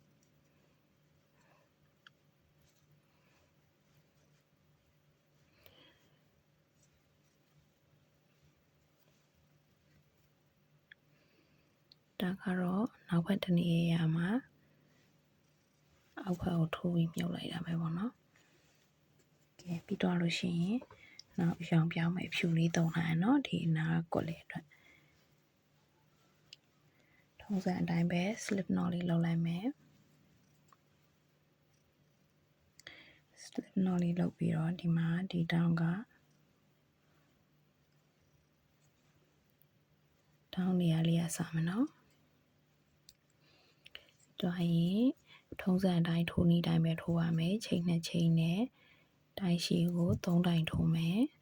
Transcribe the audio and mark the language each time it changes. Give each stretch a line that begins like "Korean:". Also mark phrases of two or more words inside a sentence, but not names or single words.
Burmese: ဒါကတော့နောက်ဘက်တစ်နေရာမှာအောက်ဘက်ကိုထိုးပြီးမြုပ်လိုက်တာပဲပေါ့နော်ကဲပြီးတော့လို့ရှိရင်နောက်ရောင်ပြောင်းမယ်ဖြူလေးတုံးလိုက်နော်ဒီနားကွက်လေးအတွက် ထုံးစံအတိုင်းပဲ
English: slip knot
Burmese: လေးလုပ်လိုက်မယ်
English: slip knot
Burmese: လေးလုပ်ပြီးတော့ဒီမှာဒီတောင်းကတောင်းနေရာလေးရစမယ်နော် တွားရင်ထုံးစံအတိုင်းထိုးနည်းတိုင်းပဲထိုးရမယ်ချိန်နဲ့ချိန်နဲ့တိုင်ရှည်ကို3တိုင်ထိုးမယ်